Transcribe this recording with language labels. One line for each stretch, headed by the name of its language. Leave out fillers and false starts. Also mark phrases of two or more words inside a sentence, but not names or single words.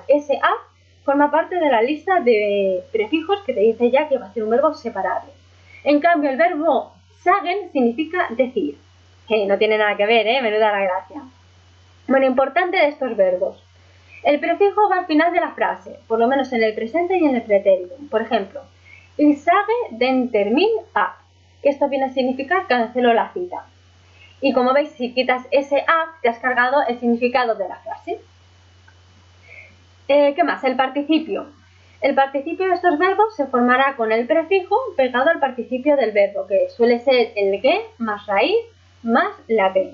Spanish: Ese ab forma parte de la lista de prefijos que te dice ya que va a ser un verbo separable. En cambio, el verbo sagen significa decir. No tiene nada que ver, menuda la gracia. Bueno, importante de estos verbos. El prefijo va al final de la frase, por lo menos en el presente y en el pretérito. Por ejemplo,
German: ich sage den Termin ab,
Spanish: que esto viene a significar cancelo la cita. Y como veis, si quitas ese ab, te has cargado el significado de la frase. ¿Qué más? El participio. El participio de estos verbos se formará con el prefijo pegado al participio del verbo, que suele ser el que más raíz más la b.